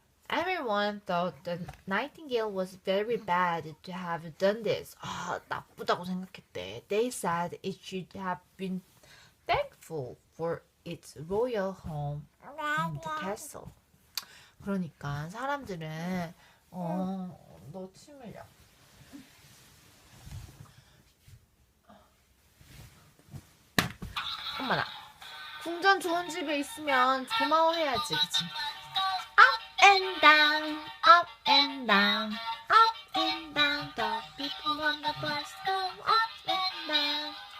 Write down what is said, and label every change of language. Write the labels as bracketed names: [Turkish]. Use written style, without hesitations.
[English] Everyone thought the nightingale was very bad to have done this. [Korean] 아, 나쁘다고 생각했대. [English] They said it should have been thankful for its royal home in the castle. [Korean] 그러니까 사람들은 너 침 흘려. 엄마나. 궁전 좋은 집에 있으면 고마워해야지, 그치? [English] And down, up and down, up and down. The people on the bus go up and down.